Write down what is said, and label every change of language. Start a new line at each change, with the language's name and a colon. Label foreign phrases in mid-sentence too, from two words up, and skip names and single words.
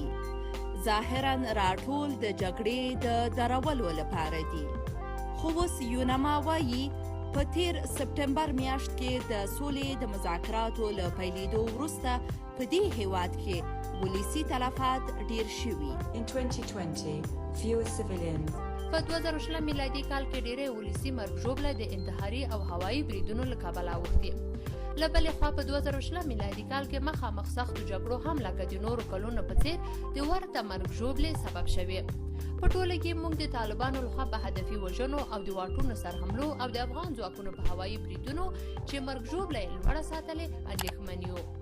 Pashto: ظاهراً راټول د جګړې د درولو لپاره دي. خو اوس یونما وایي په تیر سپټمبر میاشت کې د سولې د مذاکراتو له پیلېدو وروسته په دې هیواد کې ولسي تلفات ډیر شوي.
English: In 2020, fewer civilians.
Pashto: په 2020 میلادي کال کې ډېرې ولسي مرګ ژوبله د انتحاري او هوایي بریدونو له کبله اوښتې. له بلې خوا په 2020 میلادي کال کې مخامخ سختو جګړو هم لکه د نورو کلونو په څېر د ورته مرګ ژوبلې سبب شوې. په ټوله کې موږ د طالبانو لخوا په هدفي وژنو او د واټونو سرحملو او د افغان ځواکونو په هوایي بریدونو چې مرګ ژوبله یې لوړه ساتلې اندېښمن یو.